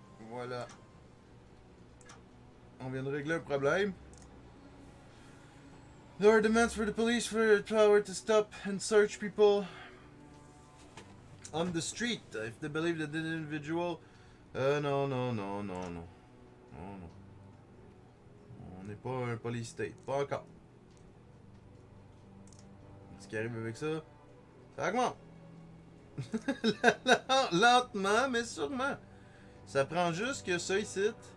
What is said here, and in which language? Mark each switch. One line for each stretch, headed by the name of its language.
French: Voilà. On vient de régler un problème.
English: There are demands for the police for power to stop and search people on the street if they believe that the individual.
French: Non, non, non, non, non. Non, non. On n'est pas un police state. Pas encore. Ce qui arrive avec ça, ça augmente. Lentement, mais sûrement. Ça prend juste que ça ici.